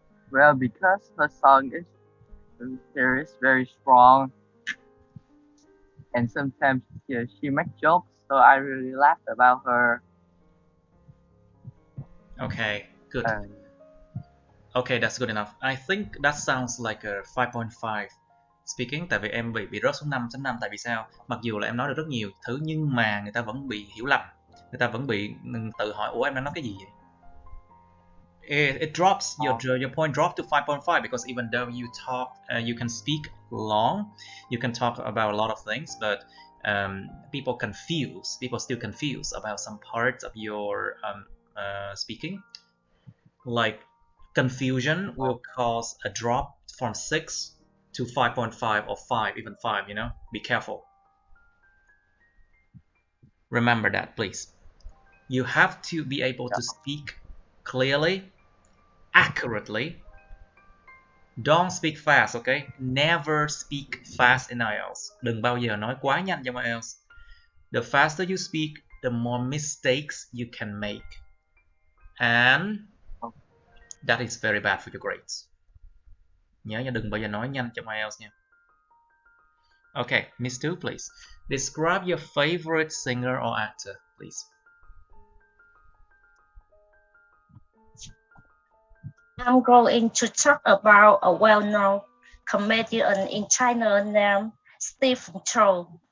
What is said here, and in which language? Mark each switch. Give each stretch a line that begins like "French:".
English: Well, because her song is very strong, and sometimes she makes jokes So I really laughed about her. Okay, good. Okay, that's good enough. I think that sounds like a 5.5 speaking.
Vietnamese: Tại vì em bị rớt xuống 5.5. Tại vì sao? Mặc dù là em nói được rất nhiều thứ nhưng mà người ta vẫn bị hiểu lầm. Người ta vẫn bị tự hỏi ủa em đang nói cái gì vậy?
English: It drops, your point dropped to 5.5 because even though you talk, you can speak long, you can talk about a lot of things, but people still confuse about some parts of your speaking. Like confusion will cause a drop from 6 to 5.5 or 5, even 5, you know, be careful. Remember that, please. You have to be able to speak clearly, accurately. Don't speak fast, okay? Never speak fast in IELTS.
Vietnamese: Đừng bao giờ nói quá nhanh trong IELTS.
English: The faster you speak, the more mistakes you can make. And that is very bad for your grades.
Vietnamese: Nhớ nha, đừng bao giờ nói nhanh trong IELTS nha.
English: Okay, Miss 2, please. Describe your favorite singer or actor, please. I'm going to talk about a well-known comedian in China named Stephen Chow.